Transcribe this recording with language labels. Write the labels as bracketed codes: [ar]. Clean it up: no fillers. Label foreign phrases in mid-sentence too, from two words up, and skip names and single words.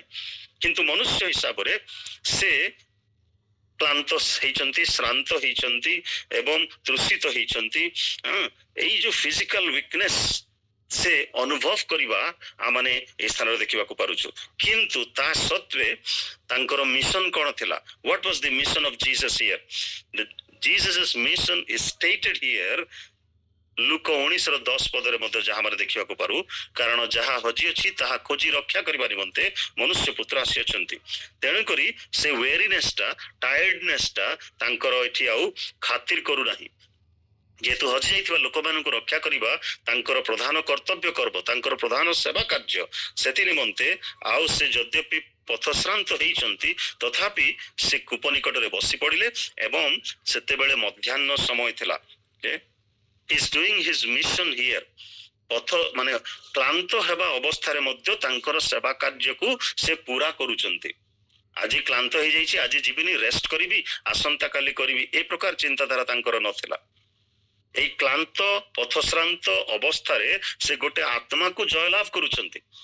[or] କିନ୍ତୁ ମନୁଷ୍ୟ ହିସାବରେ ସେ କ୍ଳାନ୍ତ ହେଇଛନ୍ତି, ଶ୍ରାନ୍ତ ହେଇଛନ୍ତି ଏବଂ ତୃଷିତ ହେଇଛନ୍ତି। ଏଇ ଯୋଉ [en] physical weakness [or] ସେ ଅନୁଭବ କରିବା ଆମେ ଏ ସ୍ଥାନରେ ଦେଖିବାକୁ ପାରୁଛୁ। କିନ୍ତୁ ତା ସତ୍ତ୍ୱେ ତାଙ୍କର ମିଶନ କଣ ଥିଲା? [en] What was the mission of Jesus here? Jesus' mission is stated here, [or] ଲୁକ 19:10 ପଦରେ ମଧ୍ୟ ଯାହା ଆମେ ଦେଖିବାକୁ ପାରୁ, କାରଣ ଯାହା ହଜି ଅଛି ତାହା ଖୋଜି ରକ୍ଷା କରିବା ନିମନ୍ତେ ମନୁଷ୍ୟ ପୁତ୍ର ଆସିଅଛନ୍ତି। ତେଣୁକରି ସେ ୱେରିନେସ୍ ଟା, ଟାୟାର୍ଡନେସ୍ ଟା ତାଙ୍କର ଏଠି ଆଉ ଖାତିର କରୁନାହିଁ। ଯେହେତୁ ହଜି ଯାଇଥିବା ଲୋକମାନଙ୍କୁ ରକ୍ଷା କରିବା ତାଙ୍କର ପ୍ରଧାନ କର୍ତ୍ତବ୍ୟ କର୍ମ, ତାଙ୍କର ପ୍ରଧାନ ସେବା କାର୍ଯ୍ୟ, ସେଥି ନିମନ୍ତେ ଆଉ ସେ ଯଦ୍ୟପି ପଥଶ୍ରାନ୍ତ ହେଇଛନ୍ତି, ତଥାପି ସେ କୂପ ନିକଟରେ ବସି ପଡିଲେ ଏବଂ ସେତେବେଳେ ମଧ୍ୟାହ୍ନ ସମୟ ଥିଲା। [en] He is doing his mission here। [or] ପଥ ମାନେ କ୍ଳାନ୍ତ ହେବା ଅବସ୍ଥାରେ ମଧ୍ୟ ତାଙ୍କର ସେବା କାର୍ଯ୍ୟକୁ ସେ ପୁରା କରୁଛନ୍ତି। ଆଜି କ୍ଳାନ୍ତ ହେଇଯାଇଛି, ଆଜି ଯିବିନି, ରେଷ୍ଟ କରିବି, ଆସନ୍ତା କାଲି କରିବି, ଏ ପ୍ରକାର ଚିନ୍ତାଧାରା ତାଙ୍କର ନଥିଲା। ଏଇ କ୍ଳାନ୍ତ ପଥଶ୍ରାନ୍ତ ଅବସ୍ଥାରେ ସେ ଗୋଟେ ଆତ୍ମାକୁ ଜୟଲାଭ କରୁଛନ୍ତି।